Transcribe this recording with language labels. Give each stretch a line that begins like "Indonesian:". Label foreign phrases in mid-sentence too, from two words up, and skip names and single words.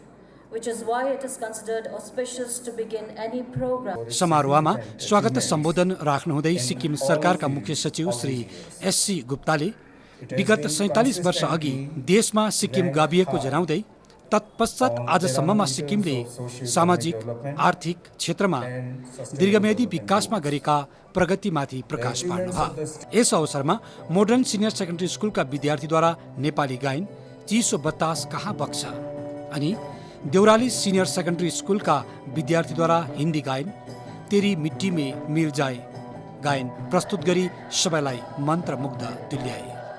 Nepali: समारोहमा स्वागत सम्बोधन राख्नुहुँदै सिक्किम सरकारका मुख्य सचिव श्री एससी गुप्ताले विगत 47 वर्ष अघि देशमा सिक्किम गाभिएको जनाउँदै तत्पश्चात आजसम्ममा सिक्किमले सामाजिक, आर्थिक क्षेत्रमा दीर्घमेयादी विकासमा गरेका प्रगतिमाथि प्रकाश पार्नुभयो। यस अवसरमा मोडर्न सिनियर सेकेन्डरी स्कुलका विद्यार्थीद्वारा नेपाली गायन चिसो बतास कहाँ बग्छ अनि देउराली सिनियर सेकेन्डरी स्कुलका विद्यार्थीद्वारा हिन्दी गायन तेरी मिट्टी में मिल जाए गायन प्रस्तुत गरी सबैलाई मन्त्रमुग्ध तुल्याए।